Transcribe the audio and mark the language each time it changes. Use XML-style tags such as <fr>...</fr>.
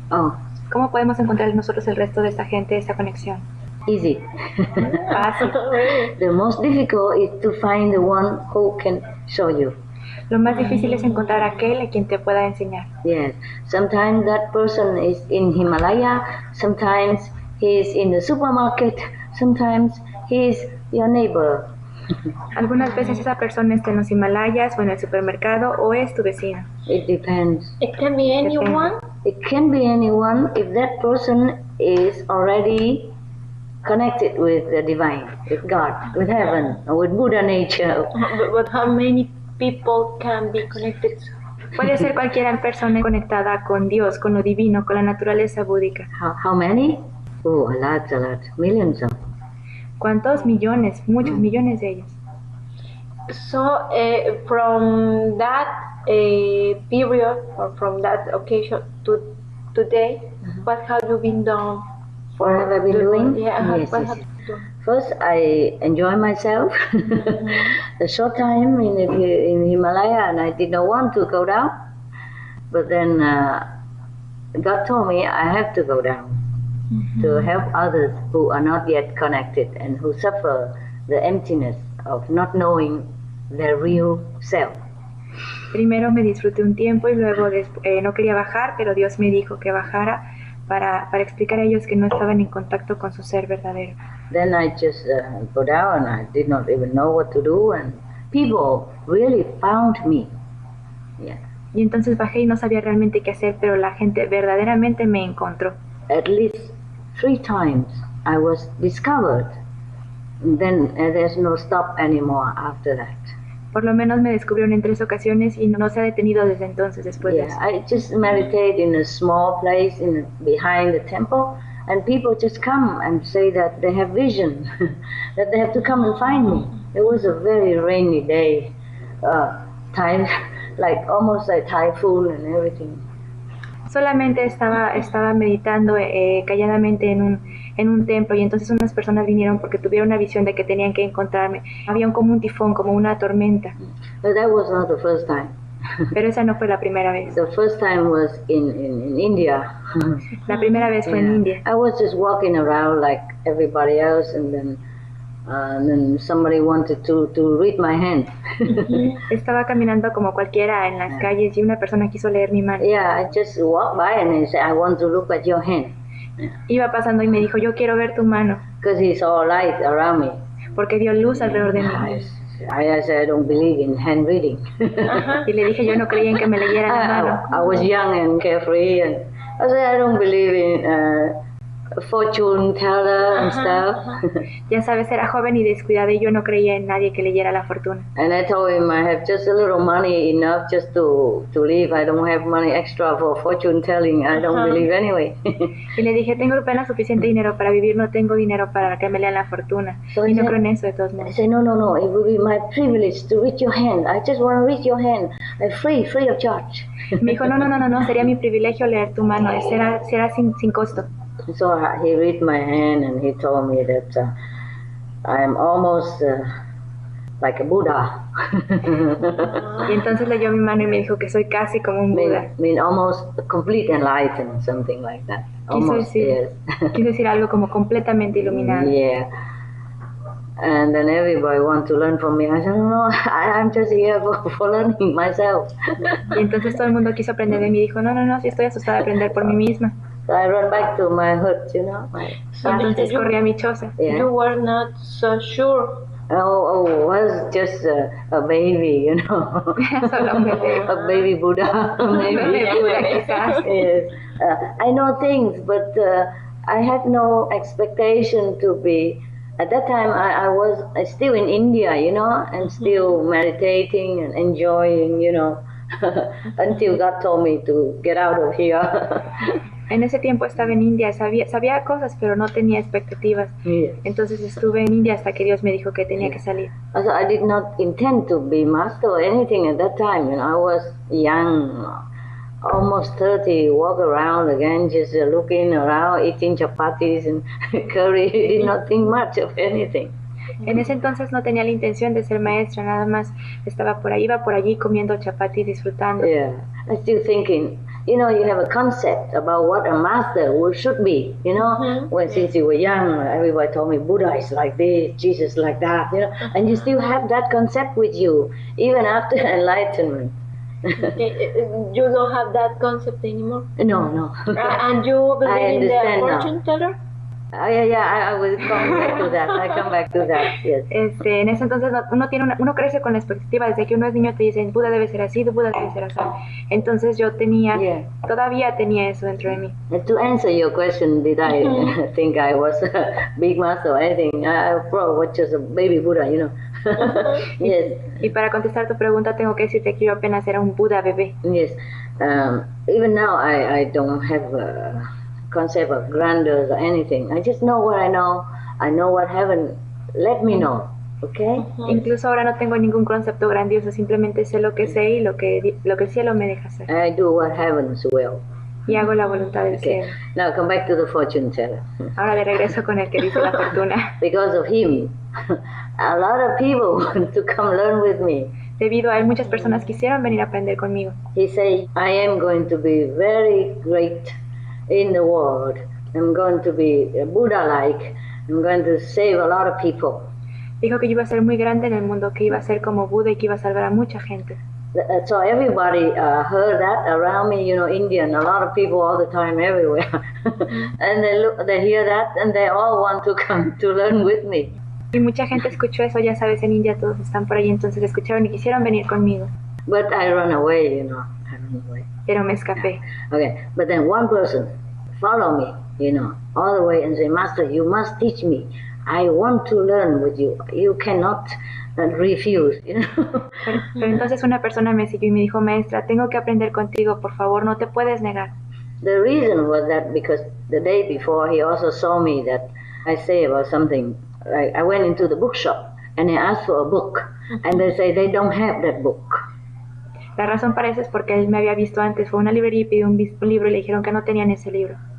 <en>Oh,</en> <es>¿Cómo podemos encontrar nosotros el resto de esta gente esa conexión?</es> <en>easy.</en> <es>Fácil.</es> <en>The most difficult is to find the one who can show you.</en> <es>Lo más difícil es encontrar a aquel a quien te pueda enseñar.</es> <en>Yes, sometimes that person is in Himalaya, sometimes he is in the supermarket, sometimes he is your neighbor.</en> <es>Algunas veces esa persona está en los Himalayas o en el supermercado o es tu vecino.</es> <en>It depends. It can be anyone. It can be anyone if that person is already connected with the divine, with God, with heaven, or with Buddha nature. But how many people can be connected?</en> <es>Puede ser cualquier persona conectada con Dios, con lo divino, con la naturaleza búdica.</es> <en>How many? Oh, a lot, millions of.</en> <es>¿Cuántos? Millones, muchos millones de ellos.</es> <en>So from that period or from that occasion to today, what have you been done? What have I been doing? Yeah, Yes, what yes, have yes. you done? First, I enjoy myself. A short time in Himalaya, and I did not want to go down. But then God told me I have to go down to help others who are not yet connected and who suffer the emptiness of not knowing their real self.</en> <es>Primero me disfruté un tiempo y luego no quería bajar, pero Dios me dijo que bajara para explicar a ellos que no estaban en contacto con su ser verdadero.</es> <en>Then I just go down, and I did not even know what to do, and people really found me. Yeah.</en> <es>Y entonces bajé y no sabía realmente qué hacer, pero la gente verdaderamente me encontró.</es> <en>At least 3 times I was discovered. And then there's no stop anymore after that.</en> <es>Por lo menos me descubrieron en 3 ocasiones y no se ha detenido desde entonces después de</es> <en>Yeah,</en> <es>eso.</es> <en>I just meditate in a small place behind the temple, and people just come and say that they have vision, that they have to come and find me. It was a very rainy day, time, like almost like typhoon and everything.</en> <es>Solamente estaba meditando calladamente en un templo y entonces unas personas vinieron porque tuvieron una visión de que tenían que encontrarme. Había como un tifón, como una tormenta.</es> <en>But that was not the first time.</en> <es>Pero esa no fue la primera vez.</es> <en>The first time was in India.</en> <es>La primera vez fue en India.</es> <en>I was just walking around like everybody else, and then somebody wanted to read my hand.</en> <es>Estaba caminando como cualquiera en las calles y una persona quiso leer mi mano.</es> <en>Yeah, I just walked by and he said, I want to look at your hand.</en> <es>Iba pasando y me dijo, yo quiero ver tu mano,</es> <en>Because he saw light around me.</en> <es>porque vio luz alrededor de mí.</es> <en>I said, I don't believe in hand reading.</en> <es>Y le dije, yo no creía en que me leyera la mano.</es> <en>I was young and carefree, and I said, I don't believe in fortune teller and stuff.</en> <es>Ya sabes, era joven y descuidada y yo no creía en nadie que leyera la fortuna.</es> <en>And I told him I have just a little money enough just to live. I don't have money extra for fortune telling. I don't believe anyway.</en> <es>Y le dije, tengo apenas suficiente dinero para vivir, no tengo dinero para que me lean la fortuna.</es> <en>So</en> <es>Y</es> <en>he</en> <es>no</es> <en>said-</en> <es>creo en eso de todos</es> <en>I</en> <es>modos.</es> <en>said, no, it will be my privilege to read your hand. I just want to read your hand. Free of charge.</en> <es>Me dijo, no, sería mi privilegio leer tu mano, será sin costo.</es> <en>So he read my hand and he told me that I am almost like a Buddha.</en> <es>Y entonces leyó mi mano y me dijo que soy casi como un Buda.</es> <en>mean almost complete enlightened, something like that.</en> <es>Quiso</es> <en>Almost,</en> <es>decir,</es> <en>yes.</en> <es>quiso decir algo como completamente iluminado.</es> <en>Yeah. And then everybody want to learn from me. I said, no, I'm just here for learning myself.</en> <es>Y entonces todo el mundo quiso aprender de mí. Dijo, no, sí estoy asustada de aprender por mí misma.</es> <en>So I run back to my hut,</en> <es>Y entonces corrí a mi choza.</es> <en>Yeah. You were not so sure. Was just a baby,</en> <es>Solo un bebé.</es> <en>a baby Buddha, maybe.</en> <es>Bebé Buda, quizás.</es> <en>Yes. I know things, but I had no expectation to be. At that time, I was still in India, and still meditating and enjoying, until God told me to get out of here.</en> <es>En ese tiempo estaba en India, sabía cosas, pero no tenía expectativas.</es> <en>Yes.</en> <es>Entonces estuve en India hasta que Dios me dijo que tenía que salir.</es> <en>Also, I did not intend to be master or anything at that time. You know, I was young, almost 30, walk around again, just looking around, eating chapatis and curry. Did not think much of anything.</en> <es>En ese entonces no tenía la intención de ser maestra, nada más estaba por ahí, iba por allí comiendo chapatis, disfrutando.</es> <en>Yeah, I'm still thinking. You know, you have a concept about what a master should be. You know, since you were young, everybody told me Buddha is like this, Jesus like that. You know, and you still have that concept with you even after enlightenment. Okay. You don't have that concept anymore? No. And you believe in the fortune teller? I will come back to that. I come back to that, yes.</en> <es>En ese entonces uno crece con la expectativa, desde que uno es niño te dicen, Buda debe ser así, Buda debe ser así. Entonces yo todavía tenía eso dentro de mí.</es> <en>To answer your question, did I think I was a big master or anything? I probably was just a baby Buddha, you know. Yes.</en> <es>Y para contestar tu pregunta tengo que decirte que yo apenas era un Buda bebé.</es> <en>Yes. Even now I don't have a concept of grandeur or anything. I just know what I know. I know what heaven let me know. Okay?</en> <es>Incluso ahora no tengo ningún concepto grandioso, simplemente sé lo que sé y lo que el cielo me deja hacer.</es> <en>I do what heaven's will.</en> <es>Y hago la voluntad del cielo.</es> <en>Now come back to the fortune teller.</en> <es>Ahora de regreso con el que dice la fortuna.</es> <en>Because of him, a lot of people want to come learn with me.</en> <es>Debido a él, muchas personas quisieron venir a aprender conmigo.</es> <en>He said, I am going to be very great in the world. I'm going to be Buddha-like. I'm going to save a lot of people.</en> <es>Dijo que yo iba a ser muy grande en el mundo, que iba a ser como Buda y que iba a salvar a mucha gente.</es> <en>So everybody heard that around me, you know, Indian, a lot of people all the time, everywhere. And they hear that and they all want to come to learn with me.</en> <es>Y mucha gente escuchó eso, ya sabes, en India todos están por ahí, entonces escucharon y quisieron venir conmigo.</es> <en>But I run away, you know, I run away.</en> <es>Pero me escapé.</es> <en>Okay, but then one person follow me, you know, all the way and say, Master, you must teach me. I want to learn with you. You cannot refuse, you know.</en> <es>Pero entonces una persona me siguió y me dijo, maestra, tengo que aprender contigo, por favor, no te puedes negar.</es> <en>The reason was that because the day before he also saw me that I say about something, like I went into the bookshop and I asked for a book and they say they don't have that book.</en> <es>La razón para eso es porque él me había visto antes, fue a una librería y pidió un libro y le dijeron que no tenían ese libro.</es>